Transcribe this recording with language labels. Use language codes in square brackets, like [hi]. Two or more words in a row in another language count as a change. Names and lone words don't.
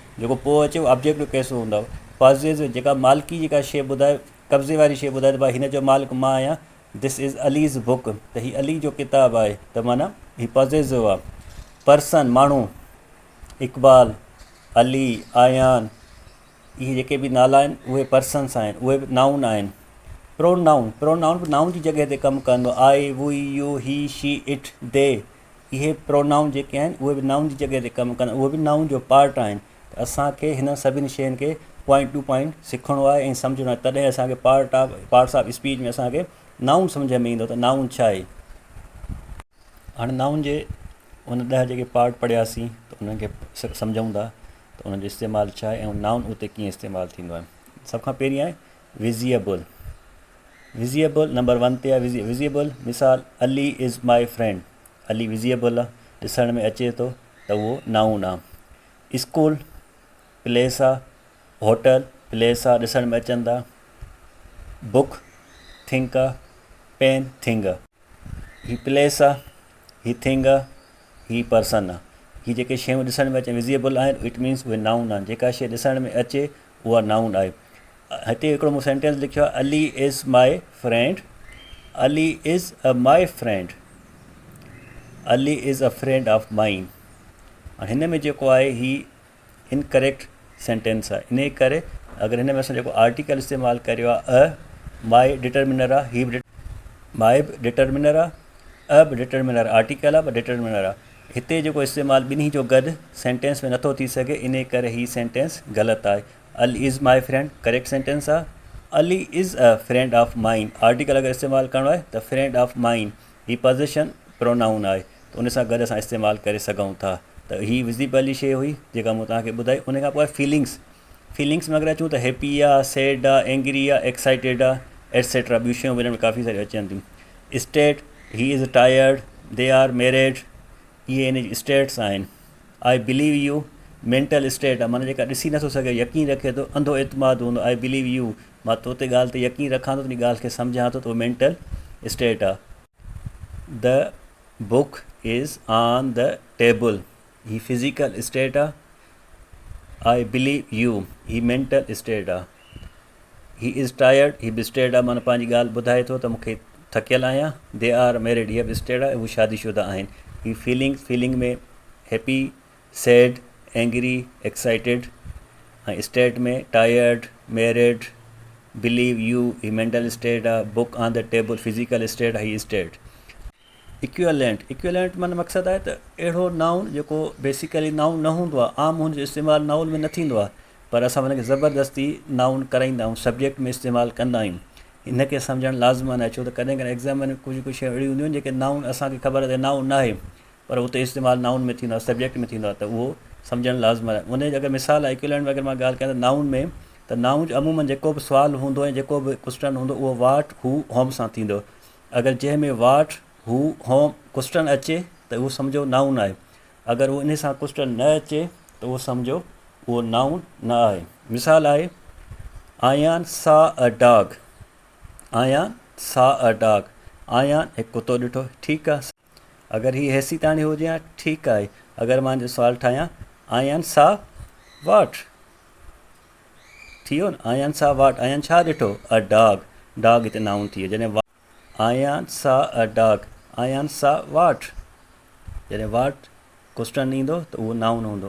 [sd] जेको पोइ अचे उहो [en] objective case [sd] हूंदो आहे। पॉज़िटिव जेका मालिकी जेका शइ ॿुधाए, कब्ज़े वारी शइ ॿुधाए त भाई हिन जो मालिक मां आहियां, [en] this is Ali's book, [sd] त हीअ अली जो किताबु आहे, त माना हीअ पॉज़िटिव आहे। पर्सन माण्हू, इक़बाल, अली, आयान, इहे जेके बि नाला आहिनि उहे पर्सन्स आहिनि, उहे बि नाउन आहिनि। प्रोनाउन बि नाउन जी जॻह ते कमु कंदो। [en] I, we, you, he, she, it, they, [sd] इहे प्रोनाउन जेके आहिनि उहे बि नाउन जी जॻह ते कमु कंदा, उहे बि नाउन जो पार्ट आहिनि। त असांखे हिन सभिनी शयुनि खे [en] point to point [sd] सिखणो आहे ऐं सम्झणो आहे, तॾहिं असांखे [en] parts of speech [sd] में असांखे नाउन सम्झ में ईंदो त नाउन छा आहे। हाणे नाउन जे उन 10 जेके पार्ट पढ़ियासीं त उन्हनि खे सम्झूं था त उन्हनि जो इस्तेमालु छा आहे ऐं नाउन उते कीअं इस्तेमालु थींदो आहे। सभ खां पहिरीं आहे [en] visible number [sd] 1 ते आहे। विज़िएबल मिसाल, [en] Ali is my friend, [sd] अली विज़िएबल आहे, ॾिसण में अचे थो त उहो नाउन आहे। [en] school place [sd] आहे, [en] hotel place [sd] आहे, ॾिसण में अचनि था। [en] book thing [sd] आहे, [en] pen thing [sd] आहे। ही प्लेस आहे, ही थिंग आहे, ही पर्सन आहे। ही जेके शयूं ॾिसण में अचनि विज़िएबल आहिनि, [en] it means [sd] उहे नाउन आहिनि। जेका शइ ॾिसण में अचे उहा नाउन आहे। हिते हिकिड़ो मूं सेंटेंस लिखियो आहे, [en] Ali is my friend, Ali is a my friend, Ali is a friend of mine. [sd] हाणे हिन में जेको आहे ही [en] incorrect sentence [sd] आहे, इन करे अगरि हिन में असां जेको आर्टिकल इस्तेमालु करियो आहे अ, [en] my determiner [sd] आहे, ही बि माई बि डिटर्मिनर आहे, अ बि [en] determiner article [sd] आहे, ब डिटर्मिनर आहे। हिते जेको इस्तेमालु ॿिन्ही जो गॾु सेंटेंस में नथो थी सघे, इन करे ही सेंटेंस ग़लति आहे। [en] Ali is my friend correct sentence आहे। Ali is a friend of mine, [sd] आर्टिकल अगरि इस्तेमालु करिणो आहे त [en] friend of mine, [sd] ही [en] possession pronoun [sd] आहे, त उन सां गॾु असां इस्तेमालु करे सघूं था। त ही विज़िबल शइ हुई जेका मूं तव्हांखे ॿुधाई। उन खां पोइ फीलिंग्स, फीलिंग्स में अगरि अचूं त हैप्पी आहे, सैड आहे, एंग्री आहे, एक्साइटेड आहे, एटसेट्रा, ॿियूं शयूं हिन में काफ़ी सारियूं अचनि थियूं। [en] State, he is tired, they are married, [sd] इहे इन जी स्टेट्स आहिनि। [en] I believe you, mental state [sd] आहे, माना जेका ॾिसी नथो सघे यकीन रखे थो, अंधो एतमाद हूंदो। [en] I believe you, [sd] मां तो ते ॻाल्हि ते यकीन रखां थो, तुंहिंजी ॻाल्हि खे सम्झां थो, त उहो [en] mental state [sd] आहे। [en] The book is on the table, ही physical state आहे। I believe you, ही mental state आहे। he is tired, [sd] ही बि स्टेट आहे, माना पंहिंजी ॻाल्हि ॿुधाए थो त मूंखे थकियल आहियां। [en] they are married, [sd] हीअ बि स्टेट आहे, उहे शादीशुदा आहिनि। [en] ही फीलिंग में happy, sad, angry, excited, ऐं स्टेट में tired, married, believe you, ही mental state आहे। book on the table physical state आहे, ही स्टेट। [sd] इक्विवेलेंट, इक्विवेलेंट माना मक़सदु आहे त अहिड़ो नाउन जेको बेसिकली नाउन न हूंदो आहे, आम हुनजो इस्तेमालु नाउन में न थींदो आहे, पर असां हुनखे ज़बरदस्ती नाउन कराईंदा आहियूं, सब्जेक्ट में इस्तेमालु कंदा आहियूं। हिनखे सम्झणु लाज़िमन आहे, छो त कॾहिं कॾहिं एग्ज़ाम में कुझु शयूं अहिड़ियूं हूंदियूं आहिनि जेके नाउन असांखे ख़बर आहे त नाउन न आहे, पर उते इस्तेमालु नाउन में थींदो आहे, सब्जेक्ट में थींदो आहे, त उहो सम्झणु लाज़िमन आहे। उन जी अगरि मिसाल आहे इक्विवेलेंट में, अगरि मां ॻाल्हि कयां त नाउन में, त नाउन जो अमूमन जेको बि सुवालु हूंदो ऐं जेको बि क्वेश्चन हूंदो उहो [en] what, who, whom [sd] सां थींदो। अगरि जंहिंमें [en] what, who, whom question [sd] अचे त उहो सम्झो नाउन आहे। अगरि उहो इन सां क्वेश्चन न अचे त उहो सम्झो उहो नाउन न आहे। मिसाल आहे, [en] Ayan saw a dog, Ayan saw a dog, [sd] आयान हिकु कुतो ॾिठो, ठीकु आहे। अगरि हीअ हैसी ताणी हुजे हा ठीकु आहे। अगरि मां सुवालु ठाहियां [en] Ayan saw what, [sd] थी वियो न, [en] Ayan saw what, [sd] आयान छा ॾिठो, [en] a dog, dog हिते नाउन [sd] थी वियो। [en] जॾहिं Ayan saw a dog, Ayan saw what, जॾहिं what question [sd] ईंदो त उहो [en] नाउन हूंदो।